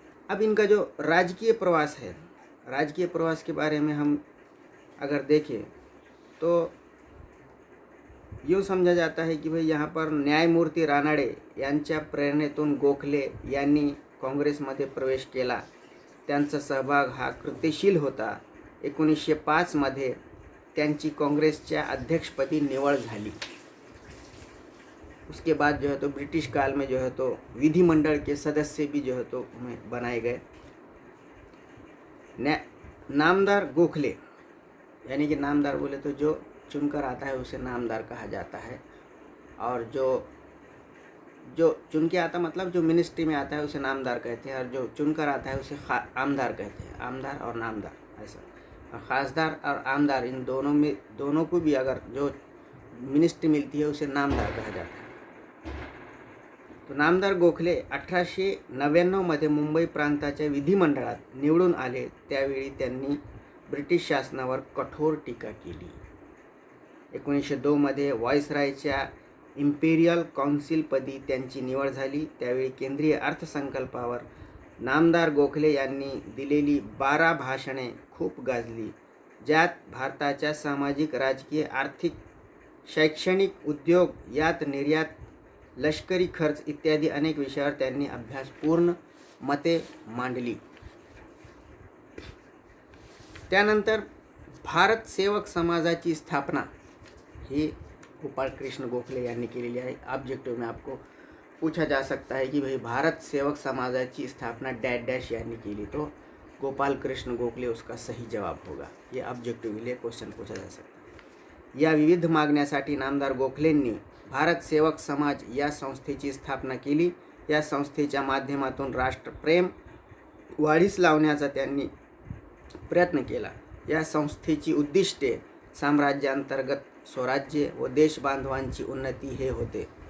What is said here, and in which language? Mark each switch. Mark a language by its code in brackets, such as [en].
[hi] अब इनका जो राजकीय प्रवास है, राजकीय प्रवास के बारे में हम अगर देखें तो यूँ समझा जाता है कि भाई यहाँ पर [mr] न्यायमूर्ती रानडे यांच्या प्रेरणेतून गोखले यांनी काँग्रेसमध्ये प्रवेश केला। त्यांचा सहभाग हा कृतिशील होता। 1905 मध्ये त्यांची काँग्रेसच्या अध्यक्षपदी निवड झाली। [hi] उसके बाद जो है तो ब्रिटिश काल में जो है तो विधिमंडल के सदस्य भी जो है तो बनाए गए। नामदार गोखले यानी कि नामदार बोले तो जो चुनकर आता है उसे नामदार कहा जाता है, और जो चुन के आता मतलब जो मिनिस्ट्री में आता है उसे नामदार कहते हैं, और जो चुनकर आता है उसे आमदार कहते हैं। आमदार और नामदार ऐसा, और खासदार और आमदार इन दोनों को भी अगर जो मिनिस्ट्री मिलती है उसे नामदार कहा जाता है। [mr] तो नामदार गोखले 1899 मध्ये मुंबई प्रांताच्या विधिमंडळात निवडून आले। त्यावेळी त्यांनी ब्रिटिश शासनावर कठोर टीका केली। 1902 मध्ये व्हाईसरायच्या इम्पेरियल काउन्सिलपदी त्यांची निवड झाली. त्यावेळी केंद्रीय अर्थसंकल्पावर नामदार गोखले यांनी दिलेली 12 भाषणे खूप गाजली, ज्यात भारताच्या सामाजिक, राजकीय, आर्थिक, शैक्षणिक, उद्योग, यात निर्यात, लष्करी खर्च इत्यादी अनेक विषयावर त्यांनी अभ्यासपूर्ण मते मांडली. त्यानंतर भारत सेवक समाजाची स्थापना ही गोपाल कृष्ण गोखले यांनी केलेली आहे. [hi] ऑब्जेक्टिव में आपको पूछा जा सकता है कि भाई [mr] भारत सेवक समाजाची स्थापना डैश डैश यांनी केली, [hi] तो गोपाल कृष्ण गोखले उसका सही जवाब होगा. ये ऑब्जेक्टिव के लिए क्वेश्चन पूछा जा सकता है. [mr] या विविध मागण्यासाठी नामदार गोखलेंनी भारत सेवक समाज या संस्थेची स्थापना केली. या संस्थेच्या माध्यमातून राष्ट्रप्रेम वाढीस लावण्याचा त्यांनी प्रयत्न केला. या संस्थेची उद्दिष्टे साम्राज्यांतर्गत स्वराज्य व देशबांधवांची उन्नती हे होते.